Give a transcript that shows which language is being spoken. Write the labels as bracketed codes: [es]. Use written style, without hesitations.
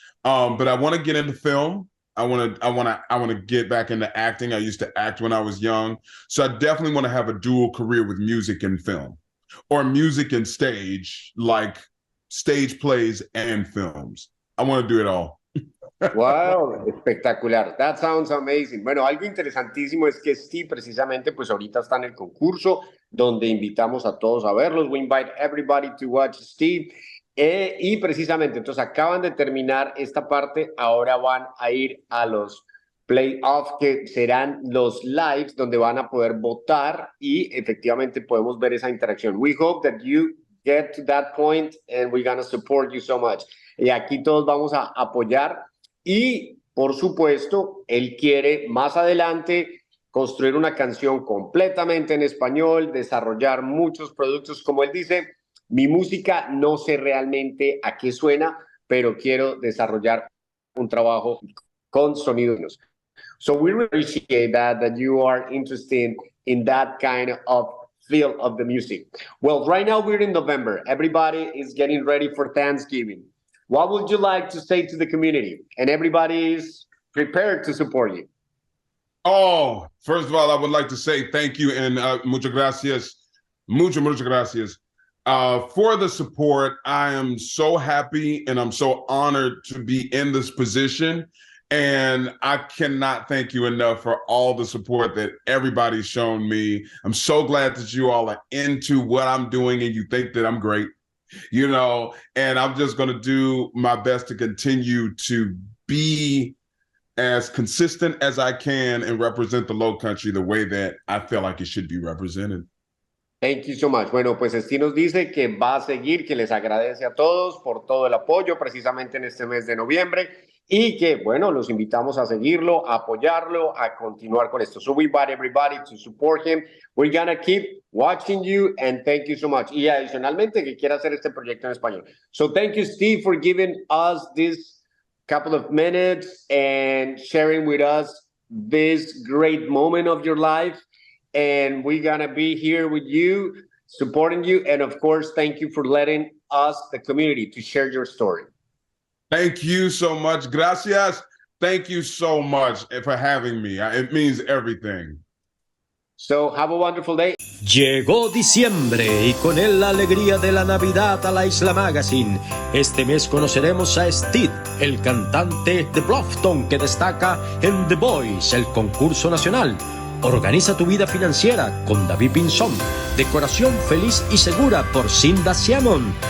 [en] But I want to get into film. I want to get back into acting. I used to act when I was young. So I definitely want to have a dual career with music and film, or music and stage, like stage plays and films. I want to do it all. Wow, espectacular. That sounds amazing. [es] Bueno, algo interesantísimo es que Steve precisamente pues ahorita está en el concurso donde invitamos a todos a verlos. [en] We invite everybody to watch Steve. [es] Y precisamente, entonces acaban de terminar esta parte, ahora van a ir a los playoffs que serán los lives donde van a poder votar y efectivamente podemos ver esa interacción. [en] We hope that you get to that point and we're going to support you so much. [es] Y aquí todos vamos a apoyar y por supuesto él quiere más adelante construir una canción completamente en español, desarrollar muchos productos, como él dice. Mi música no sé realmente a qué suena, pero quiero desarrollar un trabajo con sonidos. [en] So we really appreciate that you are interested in that kind of feel of the music. Well, right now we're in November. Everybody is getting ready for Thanksgiving. What would you like to say to the community? And everybody is prepared to support you. Oh, first of all, I would like to say thank you and [es] muchas gracias. Muchas gracias. [en] For the support. I am so happy and I'm so honored to be in this position. And I cannot thank you enough for all the support that everybody's shown me. I'm so glad that you all are into what I'm doing and you think that I'm great, you know, and I'm just going to do my best to continue to be as consistent as I can and represent the LowCountry the way that I feel like it should be represented. Thank you so much. [es] Bueno, pues Steve nos dice que va a seguir, que les agradece a todos por todo el apoyo precisamente en este mes de noviembre y que, bueno, los invitamos a seguirlo, a apoyarlo, a continuar con esto. [en] So we invite everybody to support him. We're gonna keep watching you and thank you so much. [es] Y adicionalmente que quiera hacer este proyecto en español. [en] So thank you, Steve, for giving us this couple of minutes and sharing with us this great moment of your life. And we're going to be here with you, supporting you. And of course, thank you for letting us, the community, to share your story. Thank you so much. Gracias. Thank you so much for having me. It means everything. So have a wonderful day. [es] Llegó diciembre y con él la alegría de la Navidad a la Isla Magazine. Este mes conoceremos a Stee, el cantante de Bluffton que destaca en The Voice, el concurso nacional. Organiza tu vida financiera con David Pinzón. Decoración feliz y segura por Cinda Siamon.